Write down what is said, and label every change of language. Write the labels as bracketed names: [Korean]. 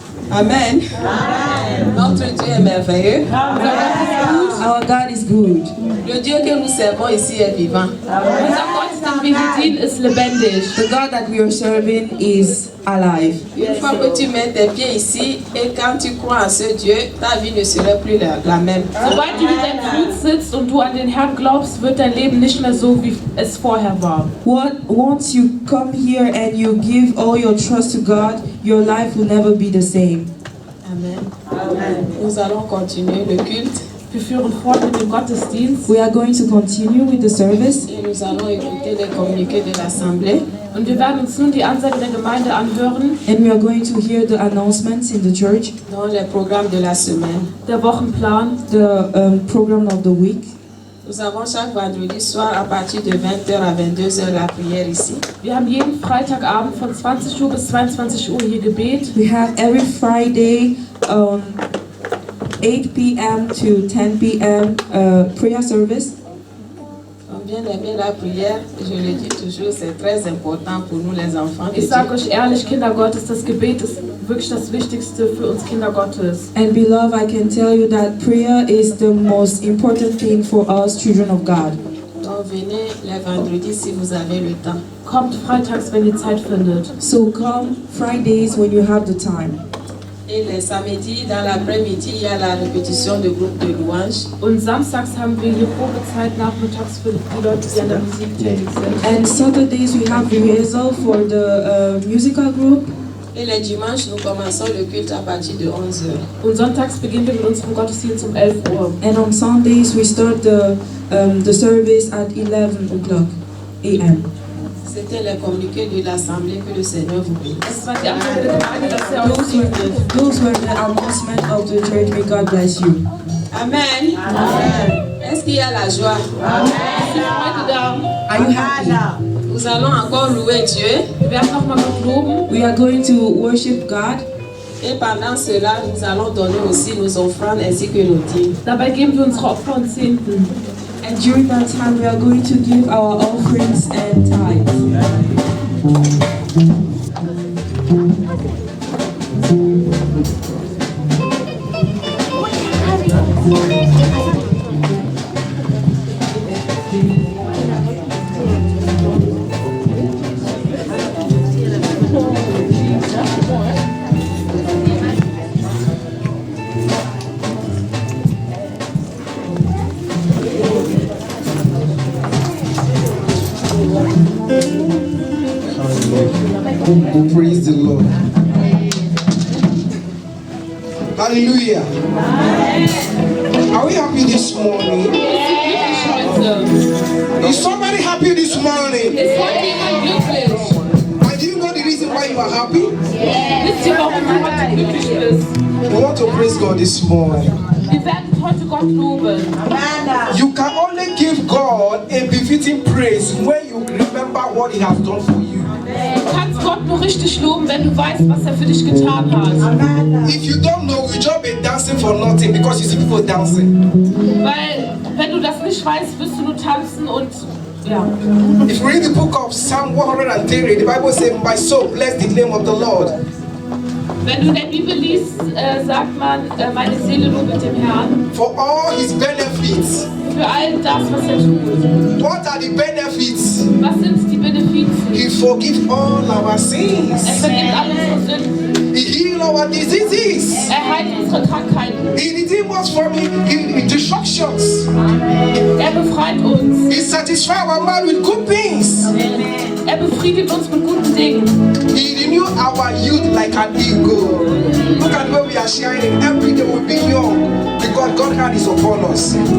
[French] Amen. Notre Dieu est merveilleux. [English] Our God is good. [French] Le Dieu que nous servons ici est vivant. [German] Unser Gott, den wir bedienen, ist lebendig. [English] The God that we are serving is alive. [French] Une fois que tu mets tes pieds ici et quand tu crois en ce Dieu, ta vie ne serait plus la même. [German] Sobald du mit deinem Fuß sitzt und du an den Herrn glaubst, wird dein Leben nicht mehr so, wie es vorher war. [English] Once you come here and you give all your trust to God, your life will never be the same. Amen. Amen. [French] Nous allons continuer le culte. [German] Wir führen fort mit dem Gottesdienst. [English] We are going to continue with the service. [French] Et nous allons écouter les communiqués de l'Assemblée. [German] Und wir werden uns nun die Ansage der Gemeinde anhören. [English] And we are going to hear the announcements in the church. [French] Dans les programmes de la semaine. [German] Der Wochenplan. [English] The program of the week. [French] Nous avons chaque vendredi soir à partir de 20h à 22h la prière ici. [German] Wir haben jeden Freitagabend von 20 Uhr bis 22 Uhr hier Gebet. [English] We have every Friday 8 p.m. to 10 p.m. Prayer service. [French] On vient d'aimer la prière, je le dis toujours, c'est très important pour nous les enfants de [German] Ich sage [French] Dieu. [German] euch ehrlich, Kinder Gottes, das Gebet ist wirklich das Wichtigste für uns Kinder Gottes. [English] And beloved, I can tell you that prayer is the most important thing for us children of God. [French] Donc venez les vendredis si vous avez le temps. [German] Kommt freitags, wenn ihr Zeit findet. [English] So come Fridays when you have the time. [French] Et les samedis, dans l'après-midi, il y a la répétition de groupe de louanges. [German] Und samstags haben wir hier Probezeit nachmittags für die Leute, die an der Musik tätig sind. [English] And Saturdays we have rehearsal for the musical group. [French] Et les dimanches, nous commençons le culte à partir de 11h. [German] Und sonntags beginnen wir mit unserem Gottesdienst um 11 Uhr. [English] And on Sundays we start the service at 11 o'clock a.m. [French] C'était les communiqués de l'Assemblée, que le Seigneur vous bénisse. [German] Das war die Ansage der Gemeinde, dass er uns segnet. [English] Those were the announcements of the church. May God bless you. [French] Amen. Amen. Est-ce qu'il y a la joie? [German] Amen. Freude da. [English] Are you happy? [French] Nous allons encore louer Dieu. [German] Wir werden nochmal Gott loben. [English] We are going to worship God. [French] Et pendant cela, nous allons donner aussi nos offrandes ainsi que nos dîmes. [German] Dabei geben wir unsere Opfer und Zehnten. [English] And during that time, we are going to give our offerings and tithes. Praise the Lord. Hallelujah. Are we happy this morning? Is somebody happy this morning? [German] Ist heute jemand glücklich? [English] And do you know the reason why you are happy? [German] Wisst ihr, warum du heute glücklich bist? [English] We want to praise God this morning. [German] Wir werden heute Gott loben. [English] You can only give God a befitting praise when you remember what He has done for you. [German] Du kannst Gott nur richtig loben, wenn du weißt, was er für dich getan hat. [English] If you don't know, you just be dancing for nothing because you see people dancing. [German] Weil, wenn du das nicht weißt, wirst du nur tanzen und ja. [English] If you read the book of Psalm 130, the Bible says, "My soul bless the name of the Lord." [German] Wenn du in der Bibel liest, sagt man, meine Seele lobt den Herrn [English] For all His benefits. [German] für all das, was tut. [English] What are the benefits? [German] Was sind die Benefite? [English] He forgives all our sins. [German] Vergibt alle unsere Sünden. [English] He heals our diseases. [German] Heilt unsere Krankheiten. [English] He redeems us from destructions. [German] Befreit uns. [English] He satisfies our mind with good things. [German] Befriedigt uns mit guten Dingen. [English] He renews our youth like an eagle. Look at where we are shining. Every day we'll be young because God's hand is upon us.